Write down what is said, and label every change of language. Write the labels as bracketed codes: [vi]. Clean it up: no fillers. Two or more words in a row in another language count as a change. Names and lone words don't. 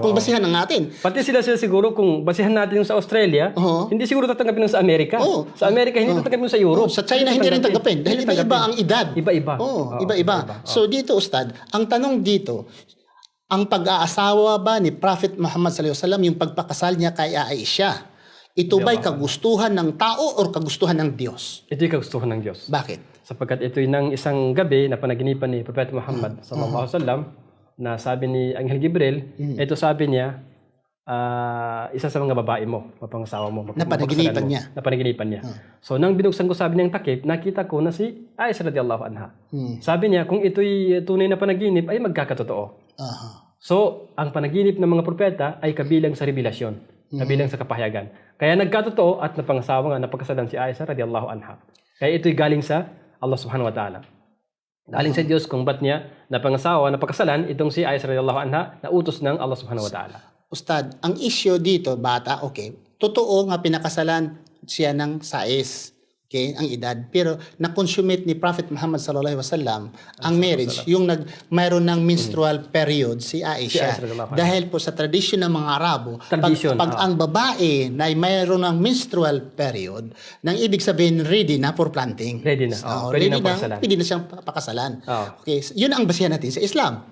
[tl] Kung basihan ng atin. Pati sila siguro, kung basihan natin yung sa Australia, hindi siguro tatanggapin sa Amerika. Sa Amerika, hindi tatanggapin sa Europe. Sa China, hindi rin tanggapin. Dahil iba-iba ang edad. Iba-iba. Iba-iba. So dito, Ustad, ang tanong dito, ang pag-aasawa ba ni Prophet Muhammad [ar] صلى الله عليه وسلم, [tl] yung pagpakasal niya kay Aisha, ito ba'y kagustuhan ng tao o kagustuhan ng Diyos? Ito'y kagustuhan ng Diyos. Bakit? Sapagkat ito'y ng isang gabi na panaginipan ni Prophet Muhammad [ar] صلى الله عليه وسلم, [tl] na sabi ni Anghel Gabriel, ito sabi niya, isa sa mga babae mo, mapangasawa mo. Napanaginipan niya. So nang binuksan ko sabi niyang takip, nakita ko na si Aisha [ar] رضي الله عنها. [tl] Sabi niya, kung ito'y tunay na panaginip, ay magkakatotoo. So, ang panaginip ng mga propeta ay kabilang sa revelasyon. Kabilang sa kapahayagan. Kaya nagkatotoo at napangasawa nga, napagkasalan si Aisha [ar] رضي الله عنها. [tl] Kaya ito'y galing sa Allah [ar] سبحانه وتعالى. [tl] Galing sa Diyos kung ba't niya napangasawa, napagkasalan itong si Aisha [ar] رضي الله عنها [tl] na utos ng Allah [ar] سبحانه وتعالى. [tl] Ustad, ang issue dito, bata, okay. Totoo nga pinakasalan siya ng 6. Okay, ang edad. Pero na-consummate ni Prophet Muhammad [ar] صلى الله عليه وسلم [tl] ang marriage, yung mayroon ng [en] menstrual period [tl] si Aisha. Dahil po sa tradisyon ng mga Arabo, pag ang babae na mayroon ng [en] menstrual period, [tl] nang ibig sabihin ready na [en] for planting. [tl] Ready na. Pwede na siyang pakasalan. Okay, yun ang basihan natin sa Islam.